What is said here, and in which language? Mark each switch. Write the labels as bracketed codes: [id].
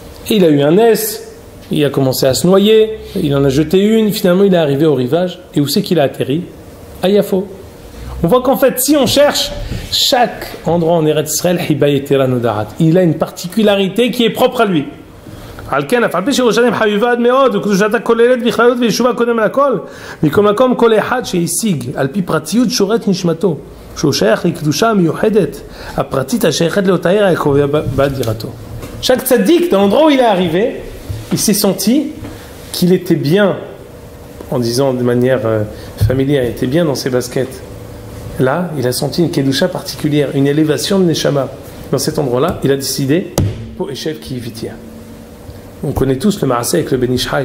[fr] Et il a eu un S, il a commencé à se noyer, il en a jeté une, finalement il est arrivé au rivage, et où c'est qu'il a atterri? À Yafo. On voit qu'en fait, si on cherche, chaque endroit en Eretz Israël, il a une particularité qui est propre à lui. [he] על כן, אף על פי שירושלים חביבה עד מאוד, וקדושתה כוללת בכללות וישובה קודם לכל, מכל מקום כל אחד שהשיג על פי פרטיות שורת נשמתו, שהוא שייך לקדושה מיוחדת, הפרטית השייכת לאותה עיר הקרובה בדירתו. [fr] Chaque tzaddik, dans l'endroit où il est arrivé, il s'est senti qu'il était bien, en disant de manière familière, il était bien dans ses baskets. Là, il a senti une kedusha particulière, une élévation de Neshama. Dans cet endroit-là, il a décidé, pour Eshev qui y vitia. On connaît tous le Maaseh avec le Ben Ish Hai.